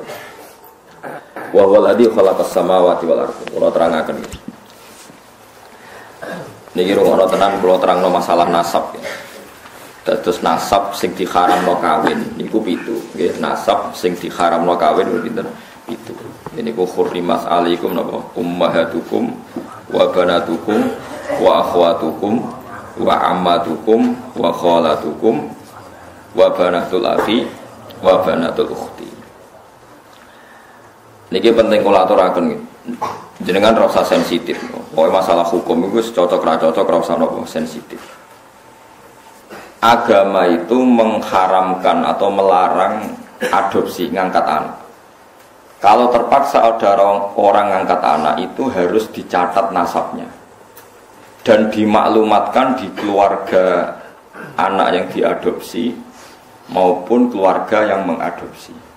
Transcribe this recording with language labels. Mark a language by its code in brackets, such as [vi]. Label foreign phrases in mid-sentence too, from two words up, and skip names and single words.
[ar] وهو الذي خلق السماوات والأرض. [jv] Kula terangaken. Niki rumono tenan kula terangno masalah nasab ya. Dados nasab sing diharamno kawin niku 7. Nggih, nasab sing diharamno kawin pinten? 7. Niku [ar] حرمت عليكم [jv] napa [ar] أمهاتكم وبناتكم وأخواتكم وعماتكم وخالاتكم وبنات الأخ وبنات الأخت. [jv] Niki penting kula aturaken jenengan ora usah sensitif. Pokoke masalah hukum iku cocok ra cocok ora usah napa sensitif. [id] Agama itu mengharamkan atau melarang adopsi [jv] ngangkat anak. [id] Kalau terpaksa ada orang ngangkat anak itu harus dicatat nasabnya dan dimaklumatkan di keluarga anak yang diadopsi maupun keluarga yang mengadopsi.